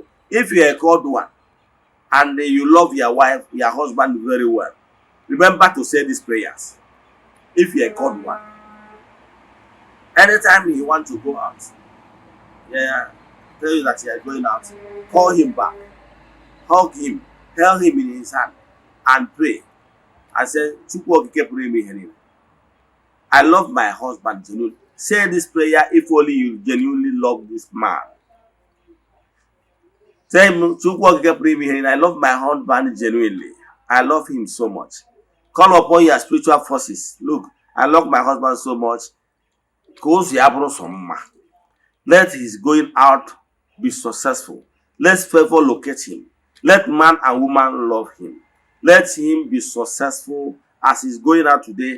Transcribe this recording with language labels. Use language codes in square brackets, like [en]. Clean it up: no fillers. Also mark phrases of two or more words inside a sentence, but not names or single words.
[en] If you are a called one and you love your wife, your husband very well, remember to say these prayers. If you are a called one, anytime you want to go out, tell you that you are going out, call him back, hug him, held him in his hand and pray and said, [ig] Chukwu okike pụrụ ime ihe niile, [en] I love my husband genuinely. Say this prayer if only you genuinely love this man. Say him, [ig] Chukwu okike pụrụ ime ihe niile, [en] I love my husband genuinely. I love him so much. Call upon your spiritual forces. Look, I love my husband so much. Let his going out be successful. Let favor locate him. Let man and woman love him. Let him be successful as he's going out today.